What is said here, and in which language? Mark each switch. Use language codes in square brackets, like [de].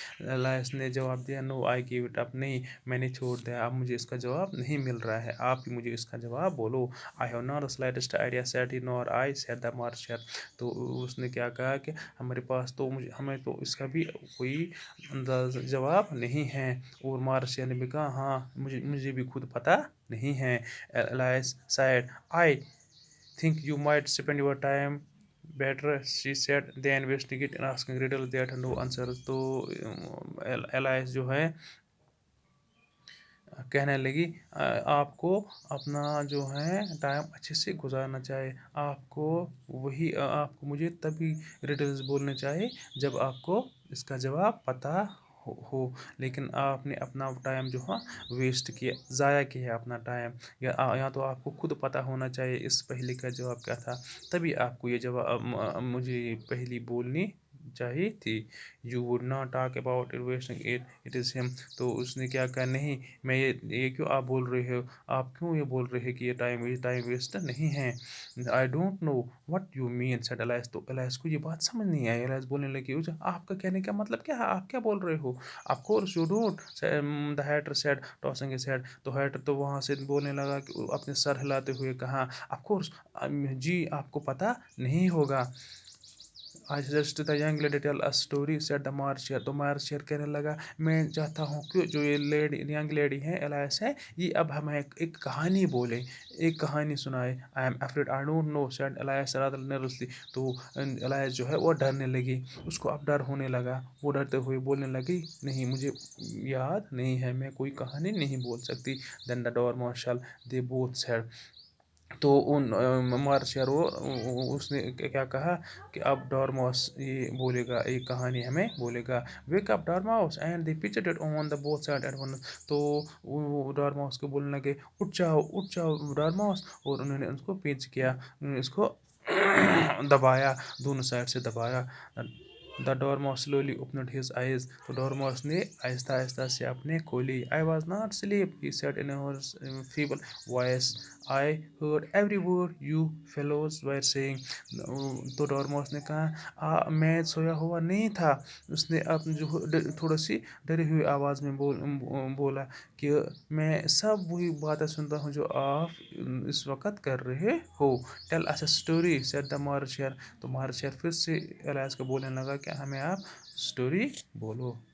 [ur] Alice نے جواب دیا [en] no I give it up, [ur] نہیں میں نے چھوڑ دیا, اب مجھے اس کا جواب نہیں مل رہا ہے, آپ ہی مجھے اس کا جواب بولو. [en] I have not the slightest idea said he nor I said the March Hare. [ur] تو اس نے کیا کہا کہ ہمارے پاس تو ہمیں تو اس کا بھی کوئی جواب نہیں ہے. اور مارشر نے بھی کہا ہاں مجھے بھی خود پتہ نہیں ہے. [en] Elias said, I think you might spend your time better, she said, than wasting it in asking riddles that no answers. [ur] تو Elias جو ہے کہنے لگی آپ کو اپنا جو ہے ٹائم اچھے سے گزارنا چاہیے, آپ کو مجھے تبھی ریڈلز بولنے چاہیے جب آپ کو اس کا جواب پتہ ہو, لیکن آپ نے اپنا ٹائم جو ہے ویسٹ کیا, ضائع کیا اپنا ٹائم. یا تو آپ کو خود پتہ ہونا چاہیے اس پہلی کا جواب کیا تھا, تبھی آپ کو یہ جواب مجھے پہلی بولنی چاہیے تھی. [en] You would not talk about wasting it is him. [ur] تو اس نے کیا کہا نہیں میں یہ کیوں آپ بول رہے ہو, آپ کیوں یہ بول رہے ہیں کہ یہ ٹائم ویسٹ نہیں ہے. [en] I don't know what you mean said Alice. [ur] تو الائس کو یہ بات سمجھ نہیں آئی. الائس بولنے لگی آپ کا کہنے کا مطلب کیا ہے, آپ کیا بول رہے ہو. [en] Of course you don't, the Hatter said tossing his head. [ur] تو ہیٹر تو وہاں سے بولنے لگا کہ اپنے سر ہلاتے ہوئے کہا [en] of course [ur] جی آپ کو پتہ نہیں ہوگا. [en] I suggest the young lady tell a story, said the marcher. [ur] تو مارشر کہنے لگا میں چاہتا ہوں کہ جو یہ ینگ لیڈی ہے الائس ہے, یہ اب ہمیں ایک کہانی بولے, ایک کہانی سنائے. [en] I am afraid I don't know, said Elias rather nervously. [ur] تو الائس جو ہے وہ ڈرنے لگی, اس کو اب ڈر ہونے لگا, وہ ڈرتے ہوئے بولنے لگی نہیں مجھے یاد نہیں ہے, میں کوئی کہانی نہیں بول سکتی. [en] Then the dormouse shall, they both said. [ur] تو ان مارشر اس نے کیا کہا کہ اب ڈورموس یہ بولے گا, ایک کہانی ہمیں بولے گا. [en] Wake up Dormouse and they pinched it on the both side at once. [ur] تو وہ ڈورموس کو بولنے لگے اٹھ جاؤ ڈورموس, اور انہوں نے اس کو پچ کیا, اس کو دبایا, دونوں سائڈ سے دبایا. [en] The Dormouse slowly opened his eyes. [ur] تو ڈورموس نے آہستہ آہستہ سے اپنے کھولی. [en] I was not sleep, he said in feeble voice. I heard every word you fellows were saying. [ur] تو ڈورموس نے کہا میں سویا ہوا نہیں تھا. اس نے جو تھوڑا سی ڈری ہوئی آواز میں بولا کہ میں سب وہی باتیں سنتا ہوں جو آپ اس وقت کر رہے ہو. [en] Tell us a story said the March Hare. [ur] تو مارشر پھر سے الیاس کو بولنے لگا کہ ہمیں آپ اسٹوری بولو.